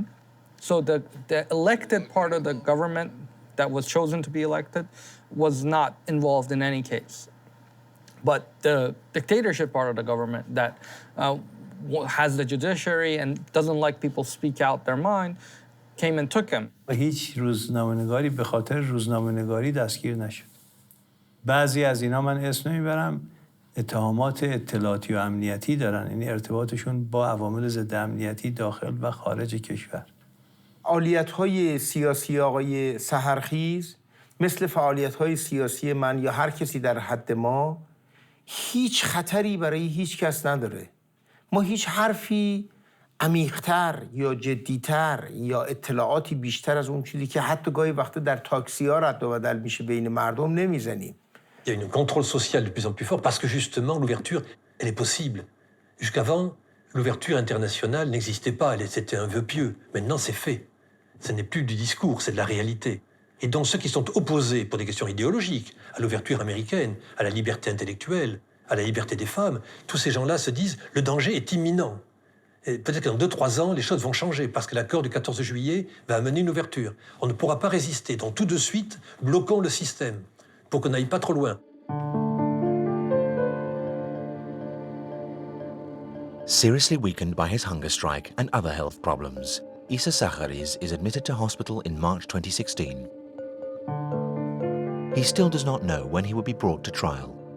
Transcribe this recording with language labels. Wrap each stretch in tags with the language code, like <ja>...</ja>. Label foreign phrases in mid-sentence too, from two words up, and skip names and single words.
<en>So the elected part of the government that was chosen to be elected was not involved in any case. But the dictatorship part of the government that has the judiciary and doesn't like people speak out their mind came and took him.</en> <fa>هیچ روزنامه‌نگاری به خاطر روزنامه‌نگاری دستگیر نشد. بعضی از اینا من اسم نمیبرم اتهامات اطلاعاتی و امنیتی دارن، یعنی ارتباطشون با عوامل ضد امنیتی داخل و خارج کشور. فعالیت‌های سیاسی آقای سحرخیز مثل فعالیت‌های سیاسی من یا هر کسی در حد ما هیچ خطری برای هیچ کس نداره. ما هیچ حرفی عمیق‌تر یا جدی‌تر یا اطلاعاتی بیشتر از اون چیزی که حتی گاهی وقتا در تاکسی‌ها رد و بدل میشه بین مردم نمیزنیم.</fa> <fr>Il y a un contrôle social de plus en plus fort parce que justement l'ouverture, elle est possible. Jusqu'avant, l'ouverture internationale n'existait pas, c'était un vœu pieux. Maintenant, c'est fait. Ce n'est plus du discours, c'est de la réalité. Et donc ceux qui sont opposés pour des questions idéologiques à l'ouverture américaine, à la liberté intellectuelle, à la liberté des femmes, tous ces gens-là se disent le danger est imminent. Et peut-être que dans 2-3 ans, les choses vont changer parce que l'accord du 14 juillet va amener une ouverture. On ne pourra pas résister. Donc tout de suite, bloquons le système pour qu'on n'aille pas trop loin.</fr> <en>Seriously weakened by his hunger strike and other health problems, Isa Sakhari is admitted to hospital in March 2016. He still does not know when he will be brought to trial.</en>